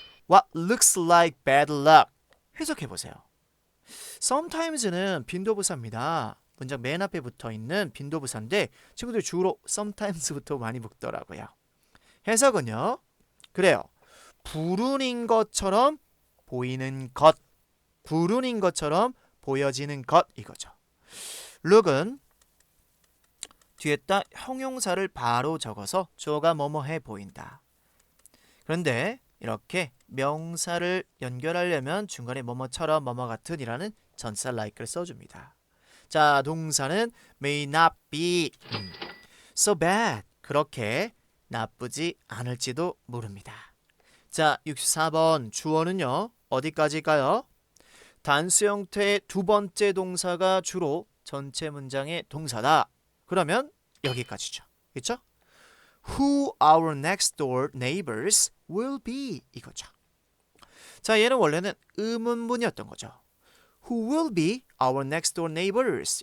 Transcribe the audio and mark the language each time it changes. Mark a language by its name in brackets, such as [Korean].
[English] What looks like bad luck. [Korean] 해석해보세요. sometimes는 빈도부사입니다. 문장 맨 앞에 붙어있는 빈도부사인데 친구들 주로 sometimes부터 많이 묶더라고요. 해석은요. 그래요. 불운인 것처럼 보이는 것, 불운인 것처럼 보여지는 것 이거죠. look은 뒤에다 형용사를 바로 적어서 주어가 뭐뭐해 보인다. 그런데 이렇게 명사를 연결하려면 중간에 뭐뭐처럼 뭐뭐 같은 이라는 전치사 like를 써줍니다. 자, 동사는 [English] may not be so bad. [Korean] 그렇게 나쁘지 않을지도 모릅니다. 자, 64번 주어는요. 어디까지일까요? 단수 형태의 두 번째 동사가 주로 전체 문장의 동사다. 그러면 여기까지죠. 그렇죠? [English] Who our next door neighbors will be [Korean] 이거죠. 자, 얘는 원래는 의문문이었던 거죠. [English] Who will be our next door neighbors?